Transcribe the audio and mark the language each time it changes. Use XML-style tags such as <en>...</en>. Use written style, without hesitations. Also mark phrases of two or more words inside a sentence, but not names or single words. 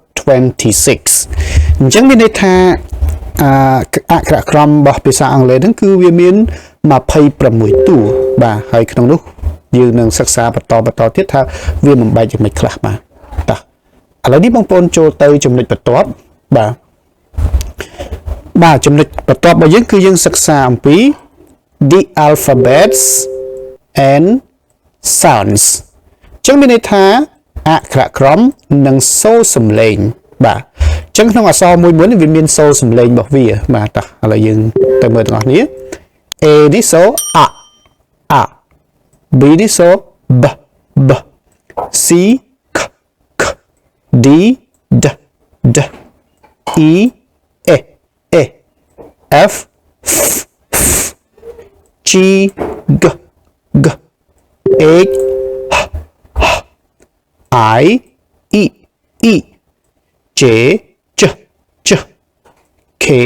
<km>26 អញ្ចឹងមានន័យថាអក្ខរក្រមរបស់ភាសាអង់គ្លេសហ្នឹងគឺវាមាន26តួបាទហើយក្នុងនោះយើងនឹងសិក្សាបន្តទៀតថាវាបំបែកយ៉ាងម៉េចខ្លះបាទតោះឥឡូវនេះបងប្អូនចូលទៅចំណុចបន្ទាប់ បាទចំណុចបន្ទាប់របស់យើងគឺយើងសិក្សាអំពី</km> <en>the alphabets and sounds</en> <km>ចឹងមានន័យថាអក្ខ រក្រមនិងសូរសំឡេងបាទចឹងក្នុងអក្សរមួយនេះវាមានសូរសំឡេងរបស់វាបាទតោះឥឡូវយើងទៅមើលទាំងអស់គ្នា A នេះសូរអ B នេះសូរប C k D d E e F</km> <en>G g H I E J K</en>